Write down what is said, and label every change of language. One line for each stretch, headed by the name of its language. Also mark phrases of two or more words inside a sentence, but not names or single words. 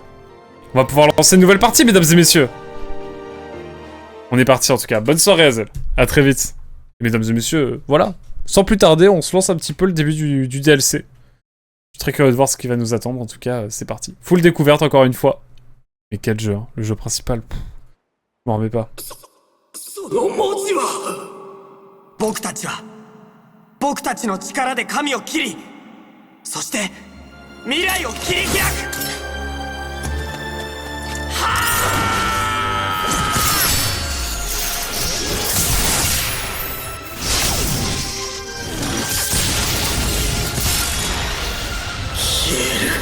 French: On va pouvoir lancer une nouvelle partie, mesdames et messieurs. On est parti en tout cas, bonne soirée Hazel, à très vite. Et mesdames et messieurs, voilà. Sans plus tarder, on se lance un petit peu le début du DLC. Je suis très curieux de voir ce qui va nous attendre, en tout cas, c'est parti. Full découverte encore une fois. Mais quel jeu, hein. Le jeu principal, je m'en remets pas.
Japanese: 僕たちは僕たちの力で神を切り、そして未来を切り開く。消える。